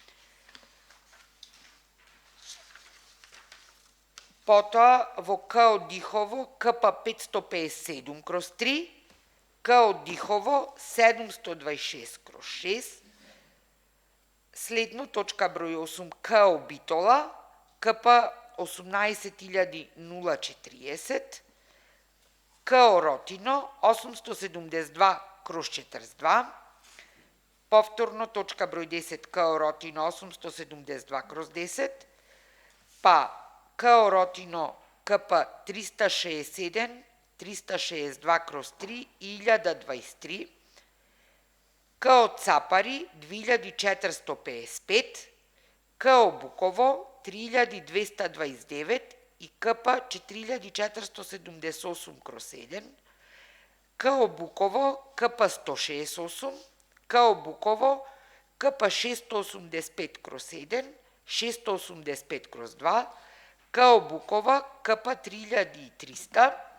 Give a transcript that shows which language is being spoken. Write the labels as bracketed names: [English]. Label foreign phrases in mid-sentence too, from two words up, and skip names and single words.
[Macedonian] Потоа во КО Дихово КП 557/3, КО Дихово 726/6, следно точка број 8 КО Битола КП 18040, КО Ротино 872/42, повторно точка број 10 КО Ротино 872/10, па КО Ротино КП 367 362/3 и 1023, КО Цапари 2455, КО Буково 3229 и КП 4478/7, КО Буково КП 168, КО Буково КП 685/7, 685/2, КО Букова КП 3300,